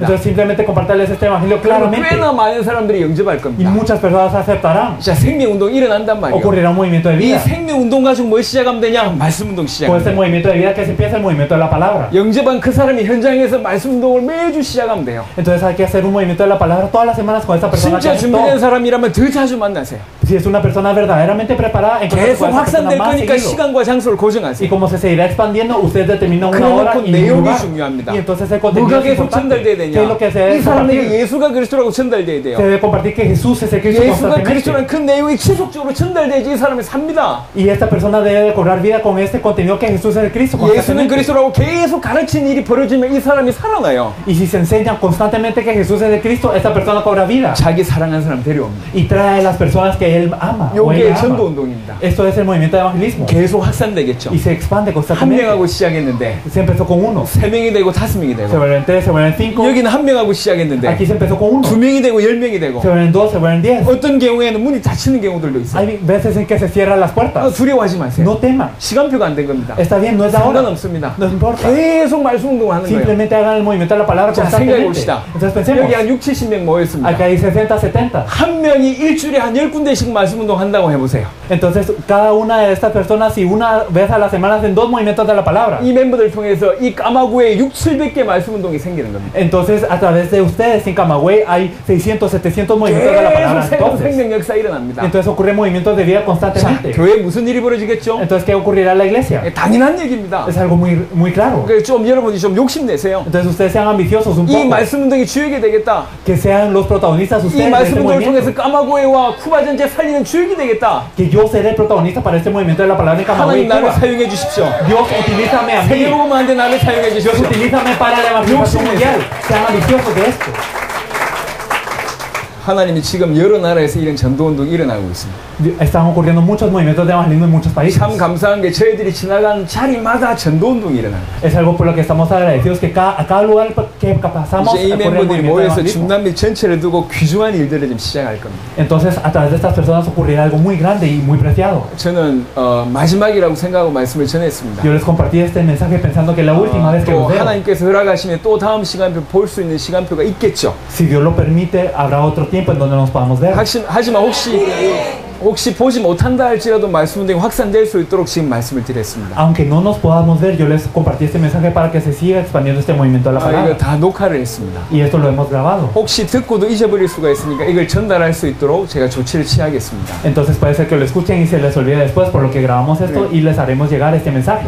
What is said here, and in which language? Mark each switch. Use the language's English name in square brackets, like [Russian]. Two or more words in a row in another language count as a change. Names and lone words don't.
[Spanish] Entonces simplemente compartirles este evangelio [Korean] 그러면 [Spanish] claramente. [Korean] 꽤나 많은 사람들이 영접할 [Spanish] Y [Korean] 겁니다. [Spanish] muchas personas aceptarán. [Korean] 자, 생명운동 일어난단 말이에요. [Spanish] Ocurrirá un movimiento de [Korean] 이 [Spanish] vida. [Korean] 생명운동 가지고 뭘 시작하면 되냐? 말씀운동 [Spanish] Con [Korean] 시작하면 [Spanish] este [Korean] 돼요. [Spanish] movimiento de vida que se empieza el movimiento de la palabra. [Korean] 영접한 그 사람이 현장에서 말씀운동을 매주 시작하면 돼요. [Spanish] Entonces hay que hacer un movimiento de la palabra todas las semanas con esta persona que [Korean] 진짜 준비된 [Spanish] aceptó. [Korean] 사람이라면 더 자주 만나세요. [Spanish] Si es una persona verdaderamente preparada, entonces [Korean] 계속 확산될 거니까 시간과 장소를 [Spanish] Y [Korean] 고정하세요. [Spanish] como se seguirá expandiendo, usted determina una hora [Korean] 그래놓고 [Spanish] y un [Korean] 내용이 [Spanish] lugar. [Korean] 중요합니다. [Spanish] Y entonces el [Korean] 뭐가 [Spanish] contenido es [Korean] 계속 [Spanish] importante. [Korean] 전달돼야 [Spanish] ¿Qué es [Korean] 되냐? [Spanish] lo que se [Korean] 이 [Spanish] debe [Korean] 사람에게 [Spanish] compartir? [Korean] 예수가 그리스도라고 전달돼야 [Spanish] Se [Korean] 돼요. [Spanish] debe compartir que Jesús es el Cristo [Korean] 예수가 [Spanish] constantemente. [Korean] 그리스도라는 큰 내용이 지속적으로 전달돼야지 이 사람이 삽니다. [Spanish] Y esta persona debe cobrar vida con este contenido que Jesús es el Cristo [Korean] 예수는 [Spanish] constantemente. [Korean] 그리스도라고 계속 가르치는 일이 벌어지면 이 사람이 살아나요. [Spanish] Y si se enseña constantemente que Jesús es el Cristo, esta persona cobra vida. [Korean] 자기 사랑하는 사람 데려옵니다. [Spanish] Y trae a las personas que él ama. O [Korean] 이게 [Spanish] ella [Korean] 전도 [Spanish] ama. [Korean] 운동입니다. [Spanish] Esto es el movimiento de evangelismo. [Korean] 계속 확산되겠죠. [Spanish] Y se expande [Korean] 한 [Spanish] constantemente. [Korean] 명하고 시작했는데 [Spanish] Se empezó con uno. [Korean] 3명이 되고 5명이 [Spanish] Se [Korean] 되고 [Spanish] vuelven 3, se vuelven 5. [Korean] 여기는 한 명하고 시작했는데 [Spanish] Aquí se empezó con 1. [Korean] 2명이 되고 10명이 되고 [Spanish] Se vuelven 2, se vuelven 10. [Korean] 어떤 경우에는 문이 닫히는 경우들도 있어요. [Spanish] Hay veces en que se cierran las puertas. [Korean] 두려워하지 마세요. [Spanish] No teman. [Korean] 시간표가 안 된 겁니다. [Spanish] Está bien, no es la hora. [Korean] 상관없습니다. [Spanish] No importa. [Korean] 계속 말씀 운동을 하는 거예요. [Spanish] Simplemente hagan el movimiento de la palabra [Korean] 자, 생각해 [Spanish] constantemente. [Korean] 봅시다. [Spanish] Entonces pensemos. [Korean] 여기 한 6, 70명 모였습니다. [Spanish] Acá hay 60, 70. [Korean] 한 명이 일주일에 한 10군데씩 말씀 운동 한다고 해보세요. [Spanish] Entonces, cada una de estas personas, si una vez a la semana hacen 2 movimientos de la palabra, [Korean] 이 멤버들 통해서 이 까마구에 6, 700개 말씀 운동이 생기는 겁니다. [Spanish] entonces a través de ustedes en Camagüey hay 600, 700 movimientos de la palabra. [Korean] 계속 [Spanish] Entonces, [Korean] 생명 역사 일어납니다. [Spanish] entonces ocurren movimientos de vida [Korean] 자, [Spanish] constantemente. [Korean] 교회에 무슨 일이 벌어지겠죠? [Spanish] Entonces, ¿qué ocurrirá en la iglesia? [Korean] 당연한 얘기입니다. [Spanish] Es algo muy claro. [Korean] 그래서 좀 여러분이 좀 욕심내세요. [Spanish] Entonces, ustedes sean ambiciosos un [Korean] 이 [Spanish] poco. [Korean] 말씀 운동이 주역이 되겠다. [Spanish] Que sean los protagonistas [Korean] 이 [Spanish] ustedes de [Korean] 말씀 [Spanish] este [Korean] 운동을 통해서 [Spanish] movimiento. [Korean] 까마구에와 쿠바 전체 살리는 주역이 되겠다. [Spanish] Que yo seré el protagonista para este movimiento de la palabra en Camagüey. [Korean] 하나님 나를 사용해 주십시오. [Spanish] Dios, utilízame a mí. [Korean] 세계복음만 데 나를 사용해 [Spanish] Dios, [Korean] 주십시오. [Spanish] utilízame para la evangelización mundial. Sean ambiciosos de esto. [Korean] 하나님이 지금 여러 나라에서 이런 전도운동이 일어나고 있습니다. [Spanish] Están ocurriendo muchos movimientos de evangelismo en muchos países. [Korean] 참 감사한 게 저희들이 지나간 자리마다 전도운동이 일어납니다. [Spanish] Es algo por lo que estamos agradecidos que a cada lugar que pasamos [Korean] 이제 이 [Spanish] ocurre el [Korean] 멤버들이 [Spanish] movimiento de [Korean] 모여서 [Spanish] evangelismo. [Korean] 중남미 전체를 두고 귀중한 일들을 좀 시작할 겁니다. [Spanish] Entonces, a través de estas personas ocurrirá algo muy grande y muy preciado. [Korean] 저는 마지막이라고 생각하고 말씀을 전했습니다. [Spanish] Yo les compartí este mensaje pensando que la última vez que [Korean] 또 [Spanish] los veo, [Korean] 하나님께서 허락하시면 또 다음 시간표 볼 수 있는 시간표가 있겠죠. [Spanish] si Dios lo permite, habrá otro tiempo en donde nos podamos ver. [Korean] 하지만 혹시 보지 못한다 할지라도 말씀 운동이 확산될 수 있도록 지금 말씀을 드렸습니다. [Spanish] Aunque no nos podamos ver, yo les compartí este mensaje para que se siga expandiendo este movimiento de la [Korean] 이거 [Spanish] palabra. [Korean] 다 녹화를 했습니다. [Spanish] Y esto lo hemos grabado. [Korean] 혹시 듣고도 잊어버릴 수가 있으니까 이걸 전달할 수 있도록 제가 조치를 취하겠습니다. [Spanish] Entonces puede ser que lo escuchen y se les olvide después, por lo que grabamos esto y les haremos llegar este mensaje.